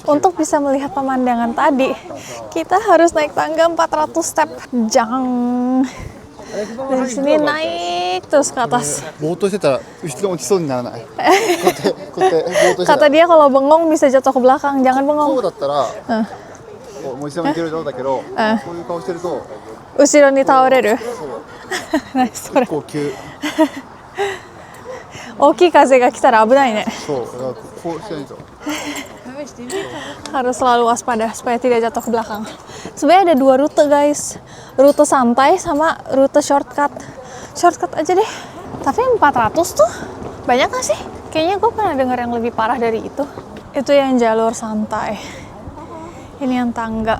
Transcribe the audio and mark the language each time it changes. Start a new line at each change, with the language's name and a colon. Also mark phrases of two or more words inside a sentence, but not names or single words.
Indonesian: Untuk bisa melihat pemandangan tadi, kita harus naik tangga 400 step. Jang. Dari sini naik terus ke atas. Kata dia kalau bengong bisa jatuh ke belakang, jangan bengong.
Japanese: 後ろに倒れる.
Indonesian: Nice.
Japanese: 大きい風が来たら危ないね。
Indonesian: Harus selalu waspada supaya tidak jatuh ke belakang. Sebenarnya ada dua rute guys, rute santai sama rute shortcut. Shortcut aja deh. Tapi 400 tuh banyak gak sih? Kayaknya gue pernah dengar yang lebih parah dari itu. Itu yang jalur santai. Ini yang tangga.